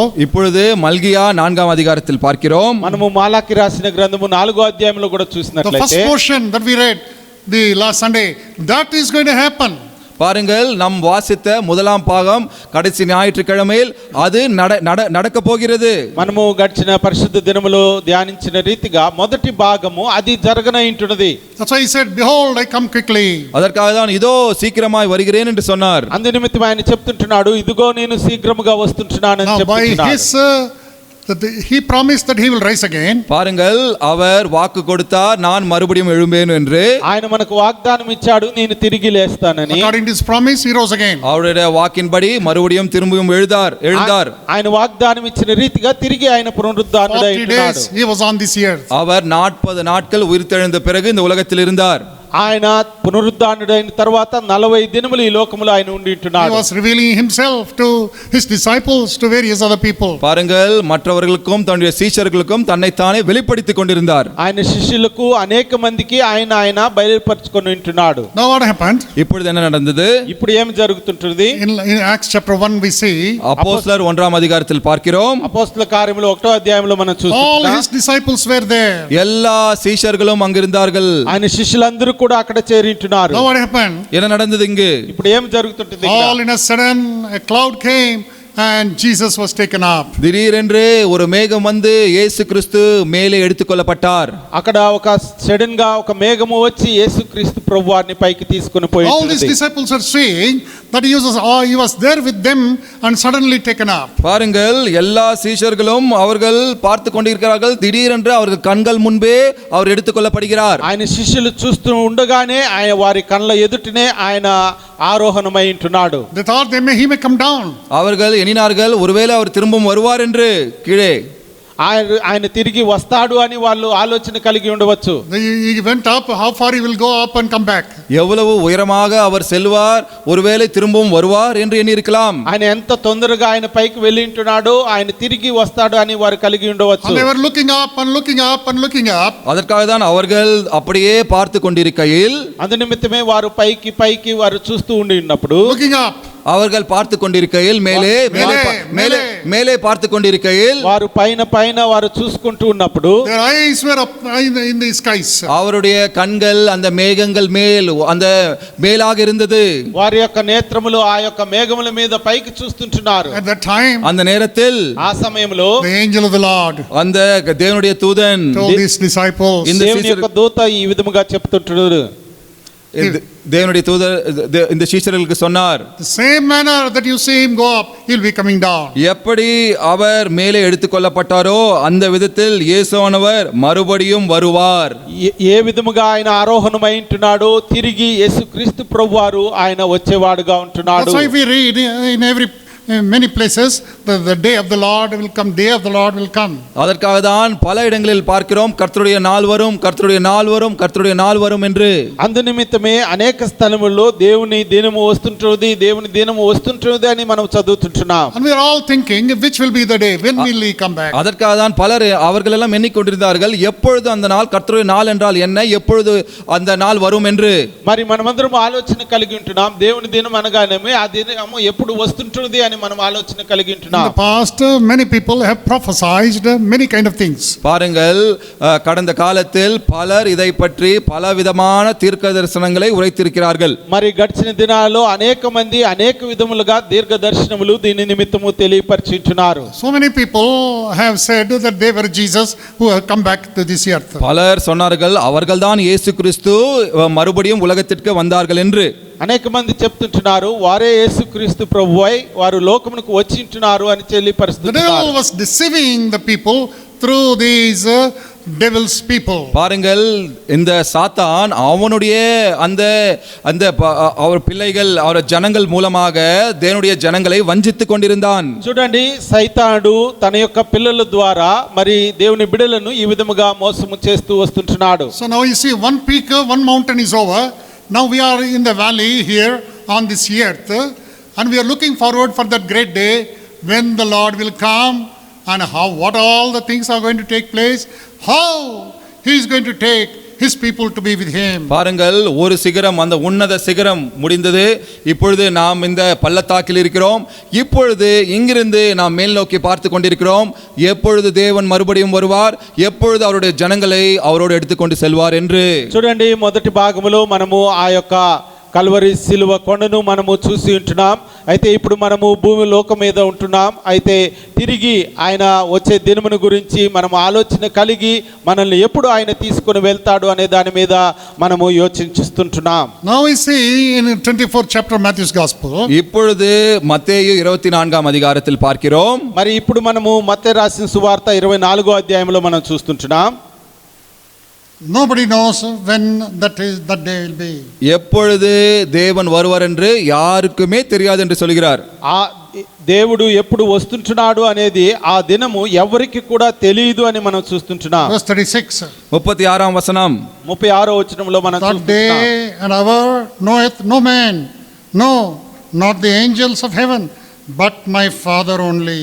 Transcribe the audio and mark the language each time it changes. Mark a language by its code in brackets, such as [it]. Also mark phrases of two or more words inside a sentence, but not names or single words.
[ta] இப்பொழுது மல்கியா 4ஆம் அதிகாரத்தில் பார்க்கிறோம். [te] మనము మాలాకి రాసిన గ్రంథము 4వ అధ్యాయంలో కూడా [en] the first [te] చూసినట్లయితే, [en] portion that we read the last Sunday, that is going to happen. [ta] பாருங்கள், நம் வாசித்த முதலாம் பாகம் கடைசி ஞாயிற்றுக்கிழமையில் அது நடக்க போகிறது. [te] మనము గడిచిన పరిశుద్ధ దినములో ధ్యానించిన రీతిగా మొదటి భాగము అది జరగనయింటున్నది. [en] That's why he said, behold, I come quickly. [ta] அதற்காக தான் இதோ சீக்கிரமாய் வருகிறேன் என்று சொன்னார். [te] అందు నిమిత్తం ఆయన చెప్తుంటున్నాడు, ఇదిగో నేను శీఘ్రముగా వస్తుంటున్నానని [en] Now by [te] చెప్తున్నాడు. [en] his he promised that he will rise again. [ta] பாருங்கள், அவர் வாக்கு கொடுத்தார், நான் மறுபடியும் எழும்பேன் என்று. [te] ఆయన మనకు వాగ్దానం ఇచ్చాడు, నేను తిరిగి లేస్తానని. [en] According to his promise, he rose again. [ta] அவருடைய வாக்கின்படி மறுபடியும் திரும்பியும் எழுந்தார். [te] ఆయన వాగ్దానం ఇచ్చిన రీతిగా తిరిగి ఆయన పునరుద్ధానుడై 40 ఉంటున్నాడు. [en] days he was on this earth. [ta] அவர் 40 நாட்கள் உயிர்த்தெழுந்த பிறகு இந்த உலகத்தில் இருந்தார். [te] ఆయన పునరుద్ధానుడైన తర్వాత 40 దినములు ఈ లోకములో ఆయన ఉండి He ఉంటున్నాడు. [en] was revealing himself to his disciples, to various other people. [ta] பாருங்கள், மற்றவர்களுக்கும் தன்னுடைய சீஷர்களுக்கும் தன்னைத்தானே வெளிப்படுத்திக் கொண்டிருந்தார். [te] ఆయన శిష్యులకు అనేక మందికి ఆయన బయలుపరుచుకొని ఉంటున్నాడు. [en] Now what happened? [ta] இப்பொழுது என்ன நடந்தது? [te] ఇప్పుడు ఏం జరుగుతుంటుంది? [en] In Acts chapter 1 we see [ta] அப்போஸ்தலர் 1ஆம் அதிகாரத்தில் பார்க்கிறோம். [te] అపోస్తల కార్యములు 1వ అధ్యాయంలో మనం all చూస్తున్నాం. [en] his disciples were there. [ta] எல்லா சீஷர்களும் அங்கிருந்தார்கள். [te] ఆయన శిష్యులందరూ కూడా అక్కడ చేరింటున్నారు. [en] Now what happened? [ta] என்ன நடந்தது இங்கு? [te] ఇప్పుడు ఏం జరుగుతుంటుంది? [en] All in a sudden a cloud came and Jesus was taken up. [ta] திடீரென்று ஒரு மேகம் வந்து இயேசு கிறிஸ்து மேலே எடுத்துக்கொள்ளப்பட்டார். [te] అక్కడ ఒక సడన్ గా ఒక మేఘము వచ్చి యేసుక్రీస్తు ప్రభువారిని పైకి తీసుకొని [en] All these [te] పోయింది. [en] disciples are seeing that he was there with them and suddenly taken up. [ta] பாருங்கள், எல்லா சீஷர்களும் அவர்கள் பார்த்து கொண்டிருக்கிறார்கள். திடீரென்று அவர்கள் கண்கள் முன்பே அவர் எடுத்துக்கொள்ளப்படுகிறார். [te] ఆయన శిష్యులు చూస్తూ ఉండగానే ఆయన వారి కళ్ళ ఎదుటనే ఆయన ఆరోహణమై ఉంటున్నాడు. [en] They thought he may come down. [ta] அவர்கள் எண்ணினார்கள், ஒருவேளை அவர் திரும்பவும் வருவார் என்று. கீழே [te] ఆయన తిరిగి వస్తాడు అని వాళ్ళు ఆలోచన కలిగి ఉండవచ్చు. [en] He went up, how far he will go up and come back. [ta] எவ்வளவு உயரமாக அவர் செல்வார், ஒருவேளை திரும்பவும் வருவார் என்று எண்ணியிருக்கலாம். [te] ఆయన ఎంత తొందరగా ఆయన పైకి వెళ్ళి ఉంటున్నాడు, ఆయన తిరిగి వస్తాడు అని వారు కలిగి ఉండవచ్చు. [en] And they were looking up and looking up and looking up. [ta] அதற்காக தான் அவர்கள் அப்படியே பார்த்து கொண்டிருக்கையில், [te] అందు నిమిత్తమే వారు పైకి వారు చూస్తూ ఉండి ఉన్నప్పుడు, [en] Looking up. [ta] அவர்கள் பார்த்து கொண்டிருக்கையில் மேலே மேலே பார்த்து கொண்டிருக்கையில் [te] వారు పైన వారు చూసుకుంటూ ఉన్నప్పుడు [en] Their eyes were up in the skies. [ta] அவருடைய கண்கள் அந்த மேகங்கள் மேல் அந்த மேலாக இருந்தது. [te] వారి యొక్క నేత్రములు ఆ యొక్క మేఘముల మీద పైకి చూస్తుంటున్నారు. [en] At that time, [ta] அந்த நேரத்தில் [te] ఆ సమయంలో [en] the angel of the Lord [ta] அந்த தேவனுடைய தூதன் [en] told his disciples, [te] దేవుని యొక్క దూత ఈ విధముగా చెప్తుంటున్నాడు. [ta] தேவனுடைய தூதர் இந்த சீஷர்களுக்கு சொன்னார், [en] the same manner that you see him go up, he'll be coming down. [ta] எப்படி அவர் மேலே எடுத்துக்கொள்ளப்பட்டாரோ அந்த விதத்தில் இயேசுவானவர் மறுபடியும் வருவார். [te] ఏ విధముగా ఆయన ఆరోహణమై ఉంటున్నాడో తిరిగి యేసుక్రీస్తు ప్రభువారు ఆయన వచ్చేవాడుగా ఉంటున్నాడు. [en] That's why we read in many places the day of the Lord will come, day of the Lord will come. [ta] அதற்காக தான் பல இடங்களில் பார்க்கிறோம், கர்த்தருடைய நாள் வரும், கர்த்தருடைய நாள் வரும், கர்த்தருடைய நாள் வரும் என்று. [te] అందు నిమిత్తమే అనేక స్థలముల్లో దేవుని దినము వస్తుంటుంది అని మనం చదువుతుంటున్నాం. [en] And we are all thinking, which will be the day, when will he come back? [ta] அதற்காக தான் பலர் அவர்கள் எல்லாம் எண்ணிக்கொண்டிருந்தார்கள், எப்பொழுது அந்த நாள், கர்த்தருடைய நாள் என்றால் என்ன, எப்பொழுது அந்த நாள் வரும் என்று. [te] మరి మనమందరం ఆలోచన కలిగి ఉంటున్నాం, దేవుని దినం అనగానే ఆ దినము ఎప్పుడు వస్తుంటుంది అని అని మనం ఆలోచన కలిగి In ఉంటున్నాం. [en] the past, many people have prophesied many kind of things. [ta] பாருங்கள், கடந்த காலத்தில் பலர் இதை பற்றி பல விதமான தீர்க்க தரிசனங்களை உரைத்திருக்கிறார்கள். [te] మరి గడిచిన దినాల్లో అనేక మంది అనేక విధములుగా దీర్ఘ దర్శనములు దీని నిమిత్తము తెలియపరిచుంటున్నారు. [en] So many people have said that they were Jesus who have come back to this earth. [ta] பலர் சொன்னார்கள் அவர்கள்தான் இயேசு கிறிஸ்து மறுபடியும் உலகத்திற்கு வந்தார்கள் என்று. [te] అనేక మంది చెప్తుంటున్నారు వారే యేసుక్రీస్తు ప్రభువై వారు లోకమునకు వచ్చింటున్నారు అని The తెలియపరుస్తున్నారు. [en] devil was deceiving the people through these devil's people. [ta] பாருங்கள், இந்த சாத்தான் அவனுடைய அந்த அந்த அவர் பிள்ளைகள் அவர் ஜனங்கள் மூலமாக தேவனுடைய ஜனங்களை வஞ்சித்துக் கொண்டிருந்தான். [te] చూడండి, సైతానుడు తన యొక్క పిల్లల ద్వారా మరి దేవుని బిడ్డలను ఈ విధముగా మోసము చేస్తూ వస్తుంటున్నాడు. [en] So now you see, one peak, one mountain is over. Now we are in the valley here on this earth, and we are looking forward for that great day when the Lord will come, and what all the things are going to take place, how he is going to take his people to be with him. [ta] பாருங்கள், ஒரு சிகரம், அந்த உன்னத சிகரம் முடிந்தது. இப்பொழுது நாம் இந்த பள்ளத்தாக்கில் இருக்கிறோம். இப்பொழுது இங்கிருந்து நாம் மேல் நோக்கி பார்த்து கொண்டிருக்கிறோம். எப்பொழுது தேவன் மறுபடியும் வருவார், எப்பொழுது அவருடைய ஜனங்களை அவரோடு எடுத்துக்கொண்டு செல்வார் என்று. [te] చూడండి, మొదటి భాగములో మనము ఆ యొక్క కల్వరి సిలువ కొండను మనము చూసి ఉంటున్నాం. అయితే ఇప్పుడు మనము భూమి లోకం మీద ఉంటున్నాం. అయితే తిరిగి ఆయన వచ్చే దినమును గురించి మనము ఆలోచన కలిగి మనల్ని ఎప్పుడు ఆయన తీసుకొని వెళ్తాడు అనే దాని మీద మనము యోచించుస్తుంటున్నాం. [en] Now we see in 24th chapter of Matthew's Gospel, [ta] இப்பொழுது மத்தேயு 24ஆம் அதிகாரத்தில் பார்க்கிறோம். [te] మరి ఇప్పుడు మనము మత్తయి రాసిన సువార్త 24వ అధ్యాయంలో మనం చూస్తుంటున్నాం. [en] nobody knows when that day will be. [ta] எப்பொழுது தேவன் வருவார் என்று யாருக்குமே தெரியாது என்று சொல்கிறார். [te] ఆ దేవుడు ఎప్పుడు వస్తుంటున్నాడు అనేది ఆ దినము ఎవరికి కూడా తెలియదు అని మనం చూస్తుంటున్నాం. [en] Verse 36. [te] 36ஆம் వచనం. 36వ వచనంలో మనం That చూస్తున్నాం. [en] day and hour knoweth no man, no, not the angels of heaven, but my Father only.